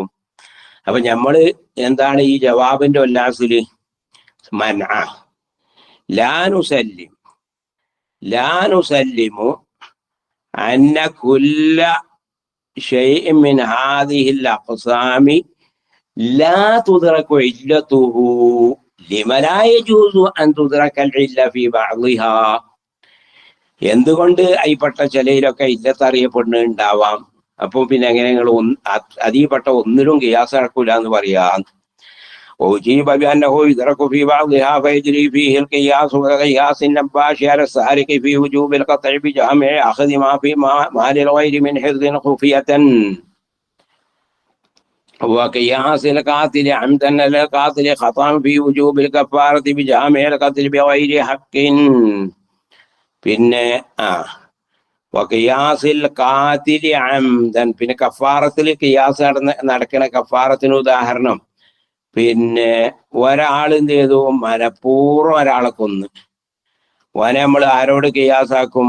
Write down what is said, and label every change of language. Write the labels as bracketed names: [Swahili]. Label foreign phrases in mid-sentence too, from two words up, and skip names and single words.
[Malayalam] അപ്പൊ നമ്മള് എന്താണ് ഈ ജവാബിന്റെ ഉല്ലാസില് [Arabic] منع لا نسلم أن كل شيء من هذه الأقسام لا تدرك علته لم لا يجوز أن تدرك العلة في بعضها. [Malayalam] എന്തുകൊണ്ട് അതിൽപ്പെട്ട ചിലയിലൊക്കെ ഇല്ലത്ത് അറിയപ്പെടുന്നുണ്ടാവാം. അപ്പൊ പിന്നെ എങ്ങനെ നിങ്ങൾ അതിൽപ്പെട്ട ഒന്നിലും ഖിയാസ് നടക്കൂല എന്ന് പറയാം? [Arabic] وأجيب بأنه يدرك في بعضها فيجري فيه القياس وقياس النباش على السارق في وجوب القطع بجامع أخذ ما للغير من حفظ خفية، وقياس القاتل عمدا للقاتل خطأ في وجوب الكفارة بجامع القتل بغير حق. [Malayalam] പിന്നെ വഖിയാസിൽ [Arabic] قاتل عمدا, [Malayalam] പിന്നെ കഫാറത്തിൽ ഖിയാസ് നടക്കണ കഫാറത്തിന് ഉദാഹരണം, പിന്നെ ഒരാൾ എന്ത് ചെയ്തു? മനഃപൂർവ്വം ഒരാളെ കൊന്ന്. ഓനെ നമ്മൾ ആരോട് ഖിയാസാക്കും?